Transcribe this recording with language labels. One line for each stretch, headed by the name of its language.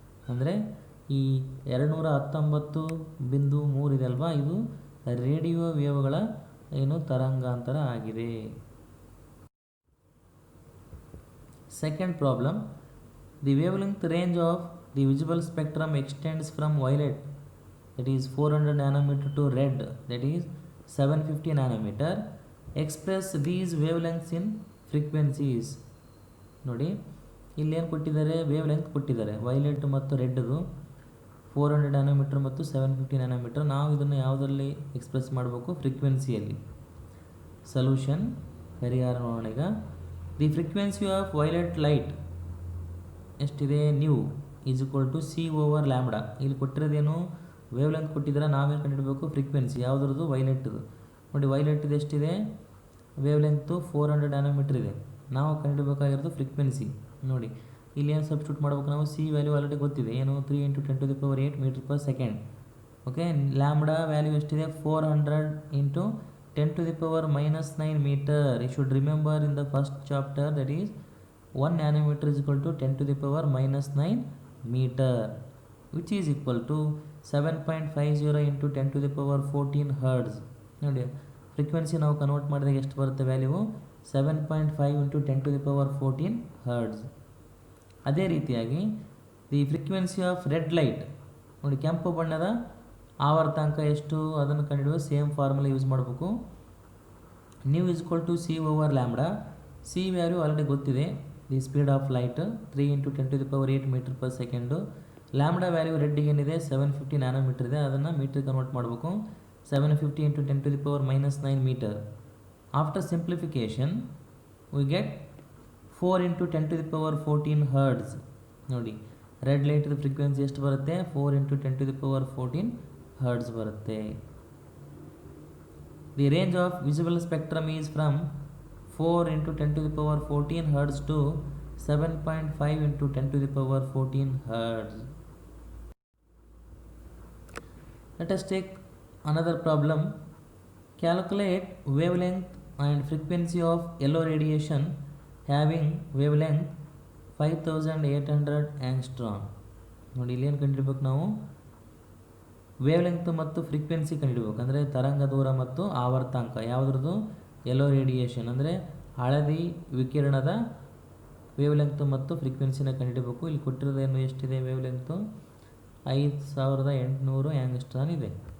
Kannada: ಅಂದರೆ ಈ 219.3 ಇದೆ ಅಲ್ವಾ, ಇದು ರೇಡಿಯೋ ವೇವ್ಗಳ ಏನು ತರಂಗಾಂತರ ಆಗಿದೆ.
English: Second problem, the wave length range of the visible spectrum extends from violet, that is 400 nanometer, to red, that is 750 nanometer. Express these wavelengths in frequencies.
Kannada: ನೋಡಿ, ಇಲ್ಲೇನು ಕೊಟ್ಟಿದ್ದಾರೆ, ವೇವ್ ಲೆಂತ್ ಕೊಟ್ಟಿದ್ದಾರೆ, ವೈಲೆಟ್ ಮತ್ತು ರೆಡ್ದು 400 ನ್ಯಾನೋಮೀಟರ್ ಮತ್ತು 750 nanometre. ನಾವು ಇದನ್ನು ಯಾವುದರಲ್ಲಿ express ಮಾಡಬೇಕು, ಫ್ರೀಕ್ವೆನ್ಸಿಯಲ್ಲಿ. ಸೊಲ್ಯೂಷನ್, ಪರಿಹಾರ ನೋಡೋಣ ಈಗ.
English: the frequency of violet light
Kannada: ಎಷ್ಟಿದೆ,
English: Nu is equal to c over lambda.
Kannada: ಇಲ್ಲಿ ಕೊಟ್ಟಿರೋದೇನು, ವೇವ್ ಲೆಂತ್ ಕೊಟ್ಟಿದ್ದಾರೆ, ನಾವೇನು ಕಂಡುಹಿಡಬೇಕು, ಫ್ರೀಕ್ವೆನ್ಸಿ ಯಾವುದ್ರದ್ದು, ವೈಲೆಟ್ದು. ನೋಡಿ, ವೈಲೆಟ್ದು ಎಷ್ಟಿದೆ, ವೇವ್ ಲೆಂತು 400 ನ್ಯಾನೋಮೀಟರ್ ಇದೆ. ನಾವು ಕಂಡುಹಿಡಬೇಕಾಗಿರೋದು ಫ್ರೀಕ್ವೆನ್ಸಿ. ನೋಡಿ, ಇಲ್ಲಿ ಏನು ಸಬ್ಸ್ಟ್ಯೂಟ್ ಮಾಡಬೇಕು ನಾವು, ಸಿ ವ್ಯಾಲ್ಯೂ ಆಲ್ರೆಡಿ ಗೊತ್ತಿದೆ, ಏನು 3 × 10⁸ metre per second. Okay, lambda value ಎಷ್ಟಿದೆ, 400 × 10⁻⁻9 metre.
English: You should remember in the first chapter, that is 1 nanometer is equal to 10⁻⁻9 meter, which is equal to 7.50 × 10⁻14 hertz.
Kannada: ನೋಡಿ, frequency ನಾವು convert ಮಾಡಿದಾಗ ಎಷ್ಟು ಬರುತ್ತೆ value, 7.5 × 10⁻14 hertz. ಅದೇ ರೀತಿಯಾಗಿ
English: the frequency of red light,
Kannada: ನೋಡಿ, ಕೆಂಪು ಬಣ್ಣದ ಆವರ್ತಾಂಕ ಎಷ್ಟು, ಅದನ್ನು ಕಂಡುಹಿಡಿಯುವ ಸೇಮ್ ಫಾರ್ಮುಲಾ ಯೂಸ್ ಮಾಡಬೇಕು.
English: Nu is equal to c over lambda. C value already
Kannada: ಗೊತ್ತಿದೆ,
English: The speed of light 3 × 10⁸ metre per second.
Kannada: Lambda value ರೆಡ್ಡಿಗೆ ಏನಿದೆ, 750 ನ್ಯಾನೋಮೀಟರ್ ಇದೆ, ಅದನ್ನು ಮೀಟರ್ ಕನ್ವರ್ಟ್ ಮಾಡಬೇಕು.
English: 750 × 10⁻⁻9 metre. After simplification we get 4 × 10⁻14 hertz.
Kannada: ನೋಡಿ, red ಲೈಟ್ದು frequency ಎಷ್ಟು ಬರುತ್ತೆ, 4 × 10⁻14 hertz ಬರುತ್ತೆ.
English: The range of visible spectrum is from 4 × 10⁻14 hertz to 7.5 × 10⁻14 hertz. Let us take another problem. Calculate wavelength and frequency of yellow radiation having wavelength 5800 angstrom.
Kannada: ನೋಡಿ, ಇಲ್ಲಿ ಏನು ಕಂಡುಹಿಡಬೇಕು ನಾವು, wave length ಮತ್ತು frequency ಕಂಡುಹಿಡಬೇಕು. ಅಂದರೆ ತರಂಗ ದೂರ ಮತ್ತು ಆವರ್ತಾಂಕ ಯಾವುದ್ರದ್ದು, ಯೆಲ್ಲೋ ರೇಡಿಯೇಷನ್ ಅಂದರೆ ಹಳದಿ ವಿಕಿರಣದ ವೇವ್ ಲೆಂತ್ ಮತ್ತು ಫ್ರೀಕ್ವೆನ್ಸಿನ ಕಂಡುಹಿಡಬೇಕು. ಇಲ್ಲಿ ಕೊಟ್ಟಿರೋದೇನು, ಎಷ್ಟಿದೆ ವೇವ್ ಲೆಂತು, 5800 ಆಂಗ್ಸ್ಟ್ರಾಮ್ ಇದೆ.